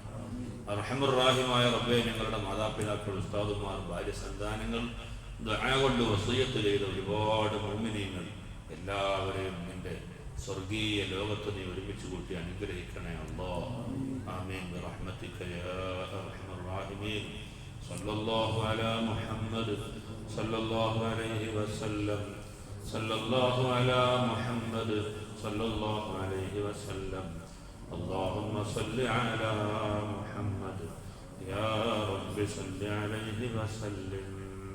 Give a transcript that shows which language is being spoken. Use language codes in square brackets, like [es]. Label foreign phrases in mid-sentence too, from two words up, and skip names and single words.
[ml] റഹ്മാൻ റഹീമായ റബ്ബേ, ഞങ്ങളുടെ മാതാപിതാക്കൾ, ഉസ്താദുമാർ, ഭാര്യ സന്താനങ്ങൾ, ദുആ കൊണ്ട് വസിയ്യത്ത് ചെയ്ത ഒരുപാട് മുഅ്മിനീങ്ങൾ എല്ലാവരെയും നിന്റെ സ്വർഗീയ ലോകത്ത് നീ ഒരുമിച്ച് കൂട്ടി അനുഗ്രഹിക്കണേ അല്ലാഹ്. [ar] آمين برحمتك يا أرحم الراحمين. صلى الله على محمد صلى الله عليه وسلم. صلى الله على محمد صلى الله عليه وسلم. اللهم صل على محمد يا رب صل عليه وسلم.